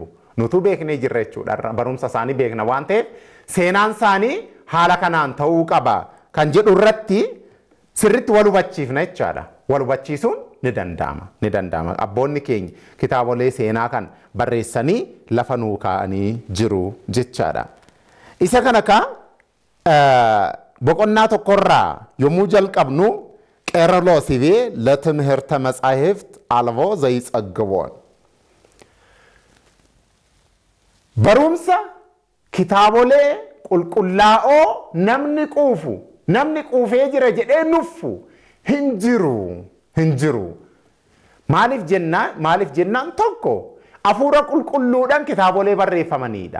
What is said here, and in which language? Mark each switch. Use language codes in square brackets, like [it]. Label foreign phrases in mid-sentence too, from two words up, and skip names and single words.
[om] Nutu beeknee jirra jechuudha. Barumsa isaanii beekna waan ta'eef seenaan isaanii haala kanaan ta'uu qaba kan jedhu irratti sirriitti wal hubachiifna jechaadha. Wal hubachiisuun ni danda'ama. Abboonni keenya kitaabolee seenaa kan barreessanii lafa nuu kaa'anii jiru jechaadha. Isa kana boqonnaa tokkorraa yommuu jalqabnu [gez] ቄርሎስ ለትምህርተ መጻሕፍት አልቦ ዘይጸግቦን [om] barumsa kitaabolee qulqullaa'oo namni quufee jira jedhee nuffu hin jiru. Maaliif jennaan tokko hafuura qulqulluudhaan kitaabolee barreeffamanidha.